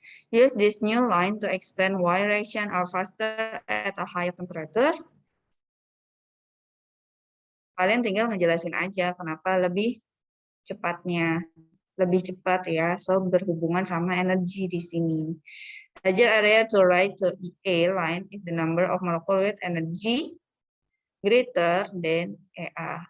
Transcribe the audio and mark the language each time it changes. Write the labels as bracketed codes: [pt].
[en] Use this new line to explain why reaction are faster at a higher temperature. [id] Kalian tinggal ngejelasin aja kenapa lebih cepatnya. lebih cepat ya. So berhubungan sama energi di sini. [en] Larger area to right to A line is the number of molecule with energy greater than EA.